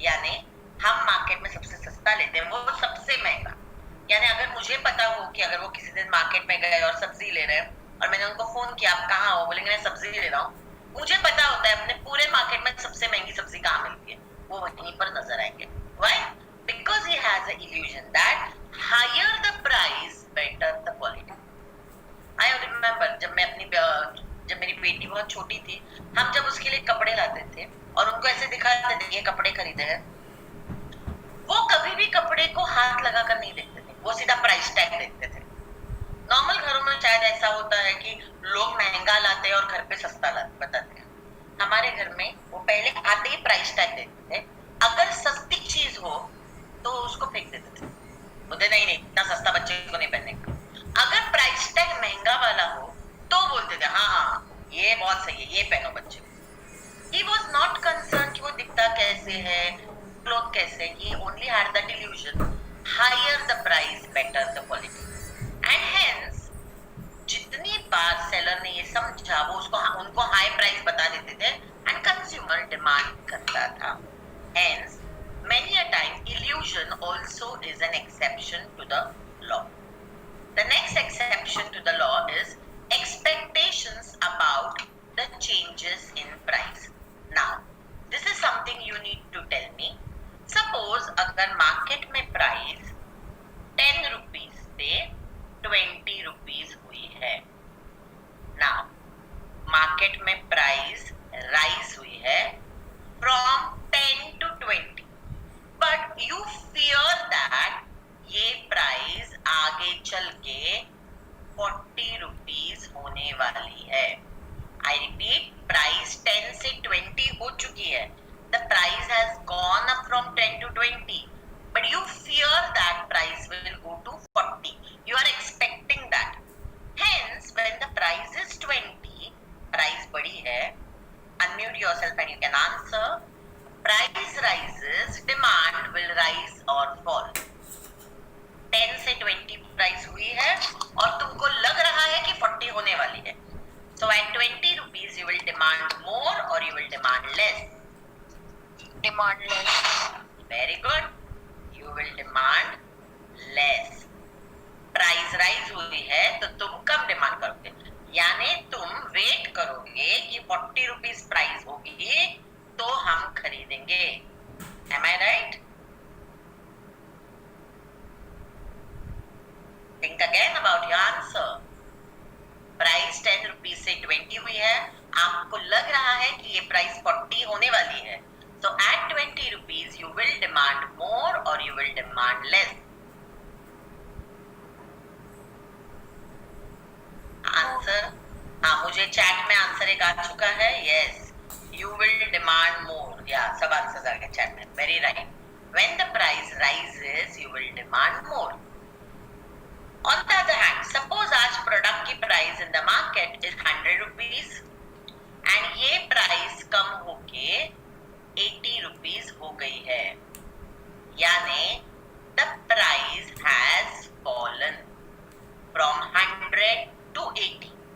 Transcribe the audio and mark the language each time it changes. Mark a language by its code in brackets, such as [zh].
[hi] यानी हम मार्केट में सबसे सस्ता लेते हैं, वो सबसे महंगा। यानी अगर मुझे पता हो कि अगर वो किसी दिन मार्केट में गए और सब्जी ले रहे हैं और मैंने उनको फोन किया आप कहाँ हो, बोलेंगे मैं सब्जी ले रहा हूँ, मुझे पता होता है अपने पूरे मार्केट में सबसे महंगी सब्जी कहाँ मिलती है, वो वहीं पर नजर आएंगे। [en] Why? Because he has an illusion that higher the price, better the quality. I remember [hi] जब मेरी बेटी बहुत छोटी थी, हम जब उसके लिए कपड़े लाते थे और उनको ऐसे दिखाते थे ये कपड़े खरीदे हैं, वो कभी भी कपड़े को हाथ लगाकर नहीं देखते थे, वो सीधा प्राइस टैग देखते थे। नॉर्मल घरों में शायद ऐसा होता है कि लोग महंगा लाते हैं और घर पे सस्ता लाते बताते हैं, हमारे घर में वो पहले आते ही प्राइस टैग देखते थे, अगर सस्ती चीज हो तो उसको फेंक देते थे, बोलते नहीं नहीं इतना सस्ता बच्चे को नहीं पहनने का। अगर प्राइस टैग महंगा वाला हो तो बोलते थे हाँ हाँ ये बहुत सही है ये पहनो बच्चे को। [en] He was not concerned [hi] कि वो दिखता कैसे है, क्लोथ कैसे, [en] he only had that illusion, higher the price better the quality, and hence [hi] जितनी बार सेलर ने ये समझा वो उसको उनको हाई प्राइस बता देते थे एंड कंज्यूमर डिमांड करता था। [en] Hence many a time illusion also is an exception to the law. The next exception to the law is expectations about the changes in price. Now this is something you need to tell me. [hi] Suppose अगर market में price 10 rupees से 20 rupees हुई है, now market में price rise हुई है [en] from 10 to 20, but you fear that [hi] ये price आगे चल के 40 रुपीज होने वाली है। [en] I repeat, [hi] प्राइस 10 से 20 हो चुकी है, [en] The price has gone up from 10 to 20, but you fear that price will go to 40. You are expecting that. Hence, when the price is 20, price [hi] बढ़ी है, [en] unmute yourself and you can answer. Price rises, demand will rise or fall. [hi] 10 से 20 price हुई है और तुमको लग रहा है कि 40 होने वाली है. [en] So at 20 rupees you will demand more or you will demand less? Demand less. Very good. You will demand less. [hi] Price rise हुई है तो तुम कम डिमांड करोगे, यानी तुम वेट करोगे कि 40 रुपीज प्राइस होगी तो हम खरीदेंगे. [en] Am I right? Think again about your answer. [hi] Price 10 rupees से 20 हुई है, आपको लग रहा है कि ये प्राइस 40 होने वाली है. [en] So at 20 rupees you will demand more or you will demand less? [hi] Answer, हाँ मुझे चैट में आंसर एक आ चुका है. [en] Yes, you will demand more. [hi] या सब आंसर्स आ गए चैट में. [en] Very right. When the price rises you will demand more. On the other hand, suppose [hi] आज प्रोडक्ट की price [en] in the market is 100 rupees and [hi] ये प्राइस कम होके 80 rupees हो गई है, यानी [en] The price has fallen from 100 to 80.